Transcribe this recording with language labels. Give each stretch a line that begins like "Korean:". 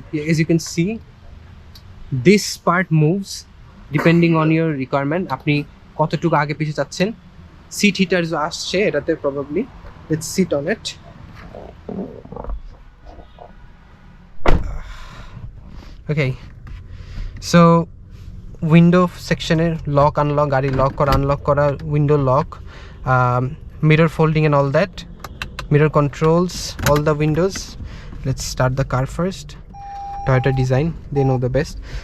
English: As you can see, this part moves depending on your requirement,
Bangla: আপনি কতটুকু আগে পিছে চাচ্ছেন। সিট হিটারও আসছে এটাতে probably,
English: Let's sit on it.
Bangla: Okay, so window সেকশনের লক আনলক, গাড়ি লক করা আনলক করা, window lock, mirror folding
English: and all that, mirror controls all the windows. Let's start the car first. Toyota design, they know the best.